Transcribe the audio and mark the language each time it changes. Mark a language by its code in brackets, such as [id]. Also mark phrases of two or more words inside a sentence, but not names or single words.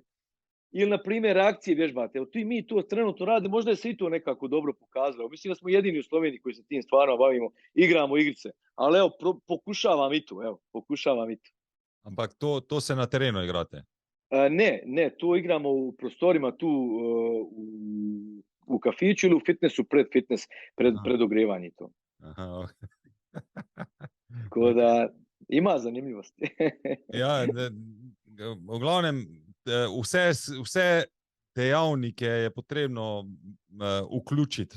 [bs] Ili, na primjer, reakcije vježbate. Mi to trenutno radimo, možda je se i to nekako dobro pokazalo. Mislim da smo jedini u Sloveniji koji se tim stvarno bavimo, igramo igrice. Ali evo, pokušavam i to. [sl] Ampak to se na terenu igrate? [bs] Ne, to igramo u prostorima tu u kafiću ili u fitnessu, pred ogrevanje to. Aha. Tako da ima zanimljivosti. [sl] Ja, v glavnem, vse dejavnike je potrebno vključiti.